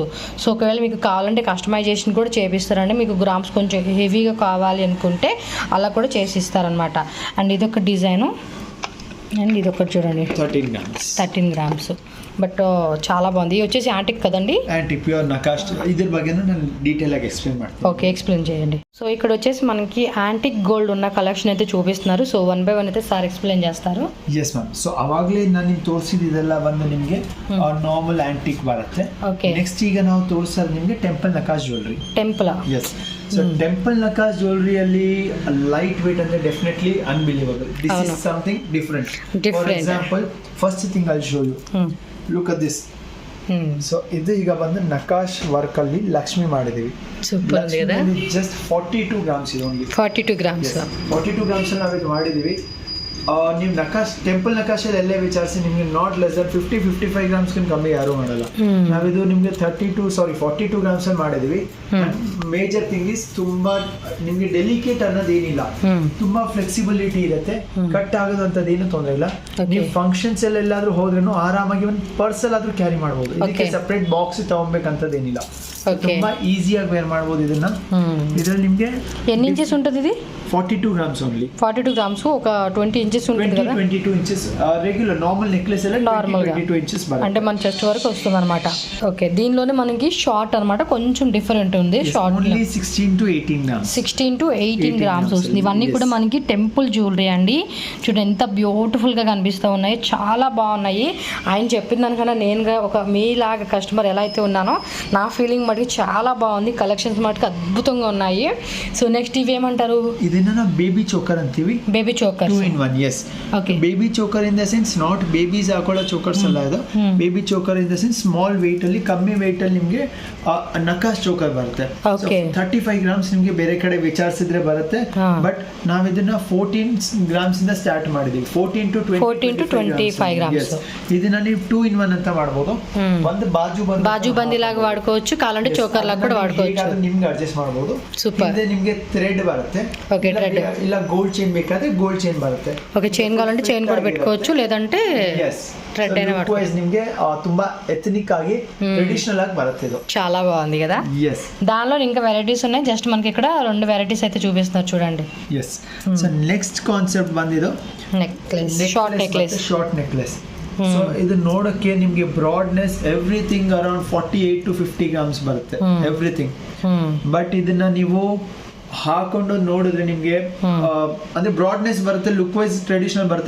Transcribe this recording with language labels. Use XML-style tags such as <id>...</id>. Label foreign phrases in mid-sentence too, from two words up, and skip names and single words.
<te>సో ఒకవేళ మీకు కావాలంటే కస్టమైజేషన్ కూడా చేపిస్తారండి. మీకు గ్రామ్స్ కొంచెం హెవీగా కావాలి అనుకుంటే అలా కూడా చేసి ఇస్తారనమాట. అండ్ ఇదొక డిజైను. అండ్ ఇది ఒకటి చూడండి, 13 గ్రామ్స్. బట్ చాలా బాగుంది. ఇది వచ్చేసి యాంటిక్ కదండి, యాంటిక్ ప్యూర్ నకాష్.</te> <kn>ఇದ್ರ ಬಗ್ಗೆ ನಾನು ಡೀಟೇಲ್ ಆಗಿ ಎಕ್ಸ್ಪ್ಲೇನ್ ಮಾಡ್ತೀನಿ.</kn> <te>ఓకే, ఎక్స్ప్లెయిన్ చేయండి. సో ఇక్కడ వచ్చేసి మనకి</te> <en>antique gold</en> <te>ఉన్న కలెక్షన్ అయితే చూపిస్తున్నారు. సో 1 by 1 అయితే సార్ ఎక్స్ప్లెయిన్ చేస్తారు.</te> <kn>ಎಸ್ ಮ್ಯಾಮ್. ಸೊ ಅವಾಗಲೇ ನಾನು ನಿಮ್ಗೆ ತೋರಿಸಿದ್ದೆಲ್ಲ ಬಂದು ನಿಮಗೆ ನಾರ್ಮಲ್ ಆಂಟಿಕ್ ಬರುತ್ತೆ. ಓಕೆ. ನೆಕ್ಸ್ಟ್ ಈಗ ನಾವು ತೋರಿಸೋದು ನಿಮಗೆ ಟೆಂಪಲ್ ನಕಾಶ್ ಜ್ಯುವೆಲರಿ. ಟೆಂಪಲ್. ಎಸ್. ಸೊ ಟೆಂಪಲ್ ನಕಾಶ್ ಜ್ಯುವೆಲರಿಯಲ್ಲಿ</kn> <en>light weight</en> <kn>ಅಂದ್ರೆ</kn> <en>definitely unbelievable. This is something different. For example, first thing I show you, look at this.</en> <kn>ಸೊ ಇದು ಈಗ ಬಂದು ನಕಾಶ್ ವರ್ಕ್ ಅಲ್ಲಿ ಲಕ್ಷ್ಮಿ ಮಾಡಿದೀವಿ. ಸೂಪರ್ ಇದೆ. ಜಸ್ಟ್ 42 ಗ್ರಾಮ್ಸ್ ಇದೆ ಓನ್ಲಿ. 42 ಗ್ರಾಮ್ಸ್. 42 ಗ್ರಾಮ್ಸ್ ನಾವು ಇದು ಮಾಡಿದೀವಿ. ನೀವು ಟೆಂಪಲ್ ನಕಾಶಲ್ಲಿ ಎಲ್ಲೇ ವಿಚಾರಿಸಿ ನಿಮಗೆ</kn> <en>not less than</en> <kn>50-55 ಗ್ರಾಮ್ಸ್ಗಿಂತ ಕಮ್ಮಿ ಯಾರು ಮಾಡಲ್ಲ. ನಾವಿದು ನಿಮಗೆ 42 ಗ್ರಾಮ್ಸ್ ಅಲ್ಲಿ ಮಾಡಿದೀವಿ.</kn> <en>major thing is</en> <kn>ತುಂಬಾ ನಿಮ್ಗೆ ಡೆಲಿಕೇಟ್ ಅನ್ನೋದೇನಿಲ್ಲ, ತುಂಬಾ ಫ್ಲೆಕ್ಸಿಬಿಲಿಟಿ ಇರುತ್ತೆ, ಕಟ್ ಆಗೋದಂತದ್ದು ಏನು ತೊಂದರೆ ಇಲ್ಲ. ನೀವು ಫಂಕ್ಷನ್ಸ್ ಎಲ್ಲಾದ್ರೂ ಹೋದ್ರೂ ಆರಾಮಾಗಿ ಒಂದು ಪರ್ಸಲ್ ಆದ್ರೂ ಕ್ಯಾರಿ ಮಾಡಬಹುದು. ಇದಕ್ಕೆ</kn> <en>separate box</en> <kn>ತಗೊಬೇಕಂತದೇನಿಲ್ಲ, ತುಂಬಾ ಈಸಿಯಾಗಿ ವೇರ್ ಮಾಡಬಹುದು ಇದನ್ನ. ಇದ್ರಲ್ಲಿ ನಿಮ್ಗೆ</kn> <te>ఎన్ని ఇంచెస్ ఉంటుంది ఇది?</te> <en>42 grams only.</en> <te>42 గ్రామ్స్ ఒక 20 ఇంచెస్ ఉంటుంది కదా. 22 ఇంచెస్</te> <en>regular normal necklace</en> <te>ఎలా నార్మల్ 22 ఇంచెస్ అంటే మన చెస్ట్ వరకు వస్తుంది అనమాట. ఓకే, దీనిలోనే మనకి షార్ట్ అనమాట, కొంచెం డిఫరెంట్ ఉంది. షార్ట్</te> <en>Only 16 to 18 grams.</en> <te>16 to 18 గ్రామ్స్ వస్తుంది. ఇవన్నీ కూడా మనకి</te> <en>temple jewellery</en> <te>అండి. చూడండి ఎంత బ్యూటిఫుల్ గా కనిపిస్తూ ఉన్నాయి, చాలా బాగున్నాయి. ఆయన చెప్పిన దానికన్నా నేనుగా ఒక మీలాగా కస్టమర్ ఎలా అయితే ఉన్నానో నా ఫీలింగ్ మటుకు చాలా బాగుంది. కలెక్షన్స్ మటుకు అద్భుతంగా ఉన్నాయి. సో నెక్స్ట్ ఇవేమంటారు?</te> <kn>ಇದನ್ನ ಬೇಬಿ ಚೋಕರ್ ಅಂತೀವಿ. ಬೇಬಿ ಚೋಕರ್ 2 in 1. ಎಸ್. ಓಕೆ,</kn> <en>baby choker in the sense not babies</en> <kn>ಹಾಕೊಳ್ಳೋ ಚೋಕರ್ಸ್ ಅಲ್ಲ ಇದು.</kn> <en>baby choker in the sense small weight</en> <kn>ಅಲ್ಲಿ, ಕಮ್ಮಿ ವೆಯ್ಟ್ ಅಲ್ಲಿ ನಿಮಗೆ ನಕಾಶ್ ಚೋಕರ್ ಬರುತ್ತೆ. 35 ಗ್ರಾಮ್ಸ್ ನಿಮಗೆ ಬೇರೆ ಕಡೆ ವಿಚಾರಿಸಿದ್ರೆ ಬರುತ್ತೆ. ಬಟ್ ನಾವ್ ಇದನ್ನ 14 ಗ್ರಾಮ್ಸ್ ಇಂದ ಸ್ಟಾರ್ಟ್ ಮಾಡಿದೀವಿ. 14 to 25 ಗ್ರಾಮ್ಸ್. ಇದನ್ನ ನೀವು 2 in 1 ಅಂತ ಮಾಡಬಹುದು.</kn> <te>ఒందు బాజు బందిలాగ వాడ్కోవచ్చు, కాలండే చోకర్ లాగ కూడ వాడ్కోవచ్చు.</te> <kn>ನಿಮ್ಗೆ ಅಡ್ಜಸ್ಟ್ ಮಾಡಬಹುದು. ಸೂಪರ್. ಇದೆ ನಿಮಗೆ ಥ್ರೆಡ್ ಬರುತ್ತೆ. ಓಕೆ, ಥ್ರೆಡ್ ಇಲ್ಲ ಗೋಲ್ಡ್ ಚೈನ್ ಬೇಕಾದ್ರೆ ಗೋಲ್ಡ್ ಚೈನ್ ಬರುತ್ತೆ. ಓಕೆ,</kn> <te>చైన్ కావాలంటే చైన్ కూడా పెట్టుకోవచ్చు, లేదంటే థ్రెడ్ అయినా వాడుకోవచ్చు.</te> <kn>నిಮಗೆ ತುಂಬಾ ఎథనిక్ ఆగి ట్రెడిషనల్ ఆಗಿ బರುತ್ತೆ.</kn> <te>ఇది చాలా బాగుంది కదా. yes, దానిలో ఇంకా వెరైటీస్ ఉన్నాయి. జస్ట్ మనకి ఇక్కడ 2 వెరైటీస్ అయితే చూపిస్తున్నారు చూడండి. yes, సో నెక్స్ట్ కాన్సెప్ట్ ಬಂದಿದ್ದು నెక్లెస్,</te> <en>short necklace.</en> <kn>ಸೊ ಇದು ನೋಡಕ್ಕೆ ನಿಮಗೆ</kn> <en>broadness everything</en> <kn>ಅರೌಂಡ್ 48 to 50 ಗ್ರಾಮ್ಸ್ ಬರುತ್ತೆ, ಎವ್ರಿಥಿಂಗ್. ಬಟ್ ಇದನ್ನ ನೀವು ಹಾಕೊಂಡು ನೋಡಿದ್ರೆ ನಿಮ್ಗೆ ಅಂದ್ರೆ ಬ್ರಾಡ್ನೆಸ್ ಬರುತ್ತೆ,</kn> <en>look wise</en> <kn>ಟ್ರೆಡಿಷನಲ್ ಬರುತ್ತೆ.</kn>